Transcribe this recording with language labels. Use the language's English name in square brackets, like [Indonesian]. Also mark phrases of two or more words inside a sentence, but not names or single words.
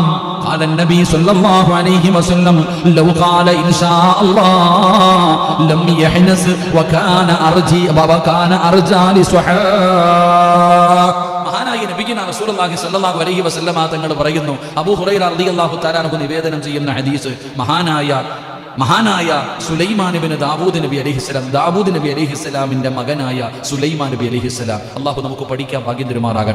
[Arabic] قال النبي صلى الله عليه وسلم لو قال إن شاء الله لم يحنس وكان أرجى لسحاء. [Malayalam] മഹാനായ നബിയിന [Arabic] رسول الله صلى الله عليه وسلم [Malayalam] തങ്ങൾ പറയുന്നു, അബൂ ഹുറൈറ [Arabic] رضي الله تعالى عنه [Malayalam] നിവേദനം ചെയ്യുന്ന ഹദീസ്, മഹാനായ സുലൈമാൻ ഇബ്നു ദാവൂദ് നബി അലൈഹിസ്സലാം, ദാവൂദ് നബി അലൈഹിസ്സലാമിന്റെ മകനായ സുലൈമാൻ നബി അലൈഹിസ്സലാം, അല്ലാഹു നമുക്ക് പഠിക്കാൻ ഭാഗ്യം തരുമാറാകട്ടെ.